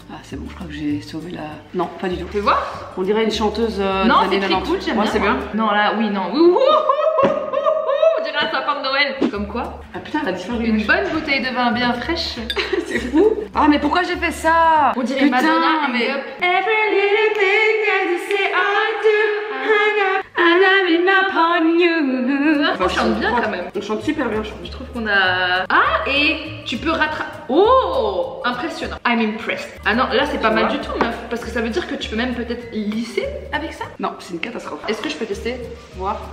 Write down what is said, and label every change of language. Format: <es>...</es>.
<fr>Ah, c'est bon, je crois que j'ai sauvé la. Non, pas du tout. Tu voir? On dirait une chanteuse. Non, c'est très cool, j'aime bien. C'est bien. Non, là, oui, non. On dirait un sapin de Noël. Comme quoi? Ah putain, elle a disparu. Une bonne bouteille de vin bien fraîche. C'est fou. Ah, mais pourquoi j'ai fait ça? On dirait putain, Madonna, mais.</fr> <en>Every little thing that you say I do, upon you.</en> <fr>On chante bien quand même. On chante super bien, je trouve. Je trouve qu'on a. Ah, et tu peux rattraper. Oh, impressionnant.</fr> <en>I'm impressed.</en> <fr>Ah non, là c'est pas mal du tout, meuf. Parce que ça veut dire que tu peux même peut-être lisser avec ça. Non, c'est une catastrophe. Est-ce que je peux tester? Voir.</fr>